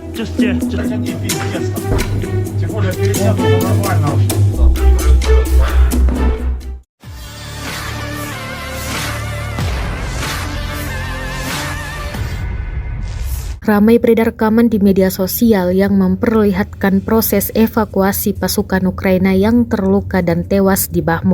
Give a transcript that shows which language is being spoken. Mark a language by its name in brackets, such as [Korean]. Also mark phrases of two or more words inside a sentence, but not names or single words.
[Russian] Это не пиздец там. Тем более перед тем было нормально. [Indonesian] Ramai beredar rekaman di media sosial yang memperlihatkan proses evakuasi pasukan Ukraina yang terluka dan tewas di Bakhmut.